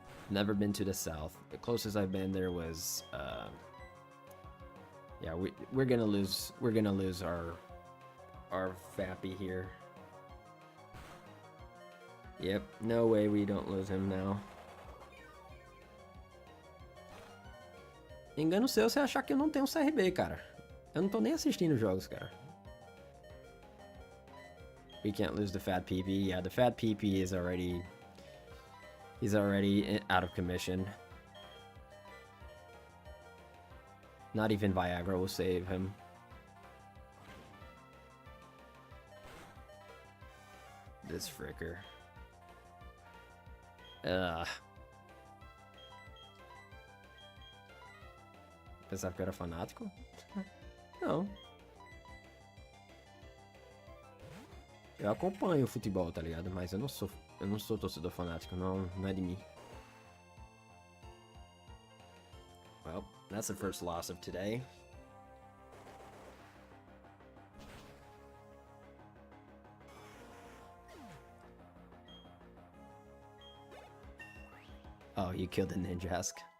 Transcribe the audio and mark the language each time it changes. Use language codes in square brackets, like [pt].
[en] Never been to the south. The closest I've been there was yeah, we're gonna lose our Fappy here. Yep, no way we don't lose him now. [pt] Engano seu você achar que eu não tenho CRB, cara. Eu não tô nem assistindo jogos, cara. [en] We can't lose the fat PP. Yeah, the fat PP is already... He's already out of commission. Not even Viagra will save him. This fricker. [pt] Pensava que eu era fanático? Não. Eu acompanho o futebol, tá ligado? Mas eu não sou torcedor fanático, não é de mim. [en] Well, that's the first loss of today. Oh, you killed the Ninjask.